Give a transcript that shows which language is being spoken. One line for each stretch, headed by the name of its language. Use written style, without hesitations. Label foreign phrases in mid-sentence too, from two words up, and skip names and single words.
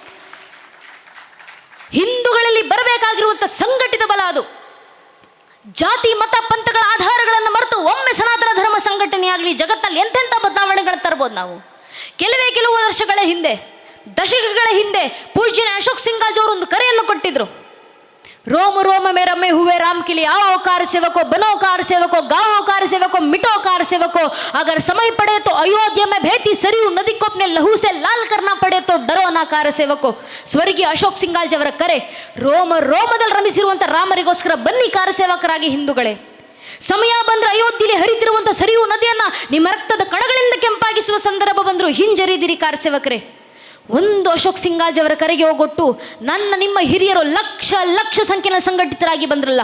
Kannada: ಹಿಂದೂಗಳಲ್ಲಿ ಬರಬೇಕಾಗಿರುವಂಥ ಸಂಘಟಿತ ಬಲ ಅದು. ಜಾತಿ, ಮತ, ಪಂಥಗಳ ಆಧಾರಗಳನ್ನು ಮರೆತು ಒಮ್ಮೆ ಸನಾತನ ಧರ್ಮ ಸಂಘಟನೆಯಾಗಲಿ, ಜಗತ್ತಲ್ಲಿ ಎಂತೆಂಥ ಬದಲಾವಣೆಗಳನ್ನು ತರ್ಬೋದು ನಾವು. ಕೆಲವು ವರ್ಷಗಳ ಹಿಂದೆ, ದಶಕಗಳ ಹಿಂದೆ ಪೂಜ್ಯನ ಅಶೋಕ್ ಸಿಂಗಾಜ್ ಅವರು ಒಂದು ಕರೆಯನ್ನು ಕೊಟ್ಟಿದ್ರು.
Hindi: रोम रोम में रमे हुए राम के लिए आओ कार सेवको, बनो कार सेवको, गाओ कार सेवको, मिटो कार सेवको। अगर समय पड़े तो अयोध्या में बहती सरयू नदी को अपने लहू से लाल करना पड़े तो डरो ना कार सेवको।
Kannada: ಸ್ವರ್ಗೀಯ ಅಶೋಕ್ ಸಿಂಗಾಲ್ಜಿ ಅವರ ಕರೆ. ರೋಮ ರೋಮದಲ್ಲಿ ರಮಿಸಿರುವಂಥ ರಾಮರಿಗೋಸ್ಕರ ಬನ್ನಿ ಕಾರ ಸೇವಕರಾಗಿ ಹಿಂದೂಗಳೇ. ಸಮಯ ಬಂದ್ರೆ ಅಯೋಧ್ಯೆಯಲ್ಲಿ ಹರಿತಿರುವಂಥ ಸರಿಯೂ ನದಿಯನ್ನ ನಿಮ್ಮ ರಕ್ತದ ಕಣಗಳಿಂದ ಕೆಂಪಾಗಿಸುವ ಸಂದರ್ಭ ಬಂದ್ರು ಹಿಂಜರಿದಿರಿ ಕಾರ ಸೇವಕರೇ. ಒಂದು ಅಶೋಕ್ ಸಿಂಗಾಲ್ಜಿ ಅವರ ಕರೆಗೆ ಹೋಗೊಟ್ಟು ನನ್ನ ನಿಮ್ಮ ಹಿರಿಯರು ಲಕ್ಷ ಲಕ್ಷ ಸಂಖ್ಯೆಯ ಸಂಘಟಿತರಾಗಿ ಬಂದ್ರಲ್ಲ.